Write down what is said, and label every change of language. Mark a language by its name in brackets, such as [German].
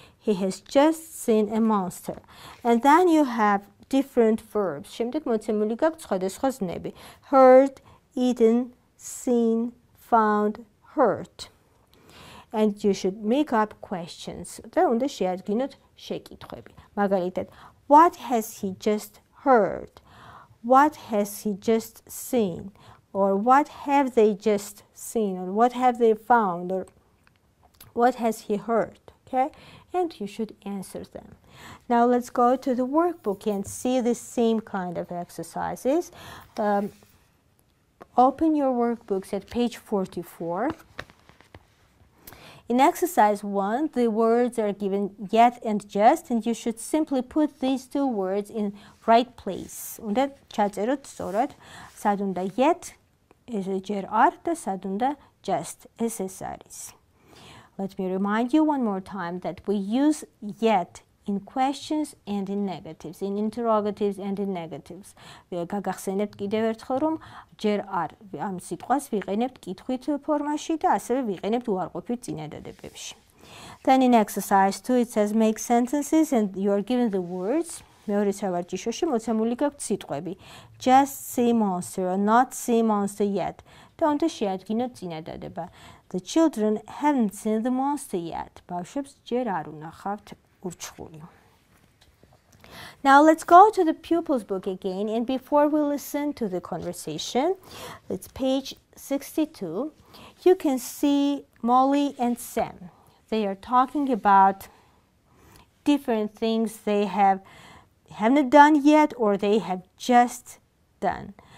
[English] He has just seen a monster. And then you have different verbs. [Georgian] შემდეგ მოცემული გაქვთ სხვადასხვა ზნები. [English] Heard, eaten, seen, found, heard. And you should make up questions. [Georgian] და უნდა შეადგინოთ შეკითხვები. [English] მაგალითად, what has he just heard? What has he just seen? Or what have they just seen? Or what have they found? Or what has he heard? Okay? And you should answer them. Now let's go to the workbook and see the same kind of exercises. Open your workbooks at page 44. In exercise 1, the words are given yet and just, and you should simply put these two words in right place. [Georgian] უნდა ჩაწეროთ სწორად, სად უნდა yet, ეს ჯერ არ და სად უნდა just, ეს არის. [English] Let me remind you one more time that we use yet in questions and in negatives, in interrogatives and in negatives. [Georgian] გაგახსენებთ კიდევ ერთხელ, რომ ჯერ არ ამ სიტყვას ვიყენებთ კითხვით ფორმაში და ასევე ვიყენებთ უარყოფით წინადადებებში. [English] Then in exercise 2 it says make sentences and you are given the words. [Georgian] მეორე სავარჯიშოში მოცემული გაქვთ სიტყვები. Just see monster or not see monster yet. და უნდა შეადგინოთ წინადადება. [English] The children haven't seen the monster yet. [Georgian] ბავშვებს ჯერ არ უნახავთ ურჩხული. [English] Now let's go to the pupils book again, and before we listen to the conversation, it's page 62. You can see Molly and Sam. They are talking about different things they haven't done yet or they have just done.